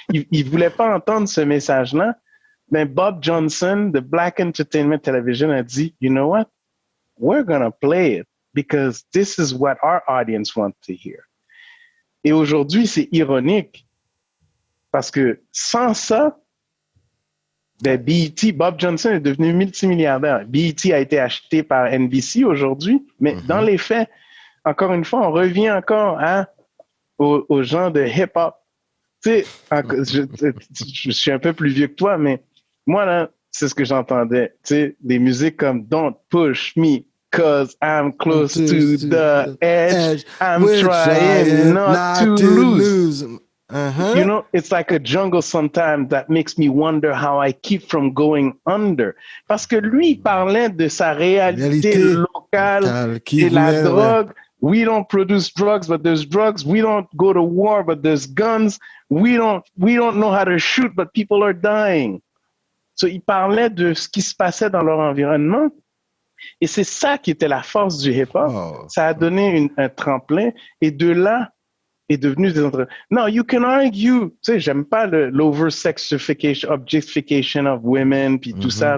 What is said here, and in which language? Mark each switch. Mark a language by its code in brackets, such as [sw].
[fr] Ils voulaient pas entendre ce message-là. Mais Bob Johnson de Black Entertainment Television a dit, [en] you know what? We're gonna play it because this is what our audience wants to hear. [fr] Et aujourd'hui, c'est ironique parce que sans ça, BET, Bob Johnson est devenu multimilliardaire. BET a été acheté par NBC aujourd'hui, mais dans les faits, encore une fois, on revient encore aux gens de hip-hop. Tu sais, je suis un peu plus vieux que toi, mais moi, là, c'est ce que j'entendais. Tu sais, des musiques comme [en] Don't Push Me, Cause I'm close to the edge, I'm trying not to lose. You know, it's like a jungle sometimes that makes me wonder how I keep from going under. [fr] Parce que lui, il parlait de sa réalité locale et la drogue. [en] We don't produce drugs, but there's drugs. We don't go to war, but there's guns. We don't know how to shoot, but people are dying. [fr] So, il parlait de ce qui se passait dans leur environnement. Et c'est ça qui était la force du hip-hop. Ça a donné un tremplin. Et de là, est devenu des entreprises. [en] No, you can argue. [fr] Tu sais, j'aime pas l'over-sexification, [en] objectification of women, [fr] puis tout ça.